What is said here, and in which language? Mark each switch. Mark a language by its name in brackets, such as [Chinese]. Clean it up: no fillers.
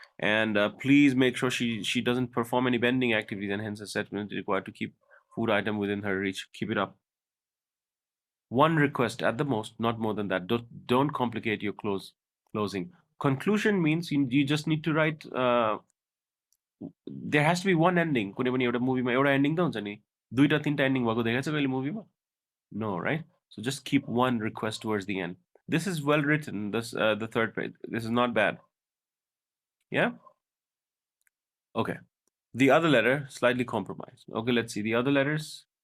[English] And please make sure she doesn't perform any bending activities, and hence assessment is required to keep food item within her reach. Keep it up. One request at the most, not more than that. Don't complicate your closing. Conclusion means you just need to write. There has to be one ending. [Nepali] कुनै पनि एउटा मुभीमा एउटा ending त हुन्छ नि. दुईटा तीनटा ending भएको देखेको छ कहिले मुभीमा? [English] No, right? So just keep one request towards the end. This is well written. This the third page. This is not bad. Yeah. Okay. The other letter slightly compromised. Okay, let's see the other letters.